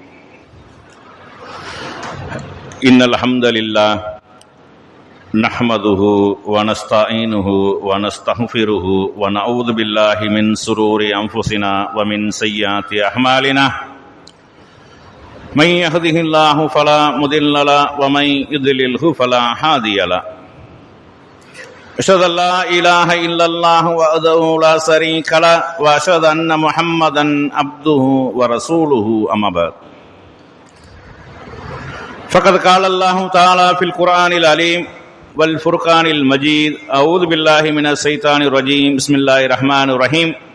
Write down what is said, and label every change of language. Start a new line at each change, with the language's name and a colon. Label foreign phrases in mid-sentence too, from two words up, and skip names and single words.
Arabic: إن الحمد لله نحمده و نستعينه و نستغفره و نعوذ بالله من شرور أنفسنا و من سيئات أعمالنا. من يهده الله فلا مضل له و من يضلل فلا هادي له. أشهد أن لا إله إلا الله وحده لا شريك له وأشهد أن محمدا عبده ورسوله أما بعد فقد قال الله تعالى في القرآن العليم والفرقان المجيد أعوذ بالله من الشيطان الرجيم بسم الله الرحمن الرحيم